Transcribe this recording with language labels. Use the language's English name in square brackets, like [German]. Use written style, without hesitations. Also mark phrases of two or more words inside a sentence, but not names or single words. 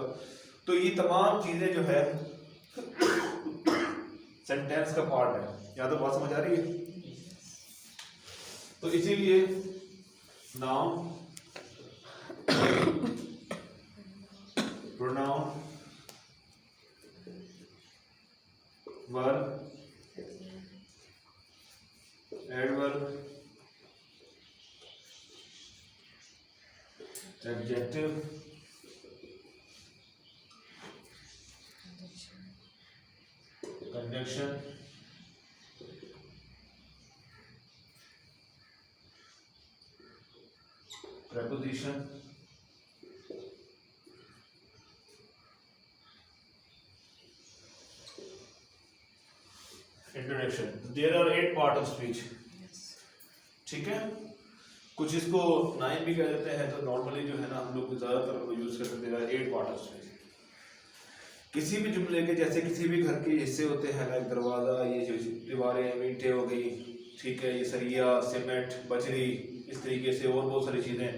[Hindi] तो ये तमाम चीज़ें जो है सेंटेंस का पार्ट है। यहाँ तो बात समझ आ रही है? तो इसीलिए [English] noun, pronoun, verb, adverb, adjective, conjunction, preposition, introduction. There are 8 parts of speech. [Hindi] ठीक है, कुछ इसको 9 भी कह देते हैं, तो नॉर्मली जो है ना हम लोग ज़्यादातर यूज करते हैं 8 [English] part of speech. [Hindi] किसी भी जुमले के, जैसे किसी भी घर के हिस्से होते हैं, लाइक दरवाज़ा, ये जो दीवारें ईंटें हो गई, ठीक है, ये सरिया, सीमेंट, बजरी, इस तरीके से और बहुत सारी चीज़ें।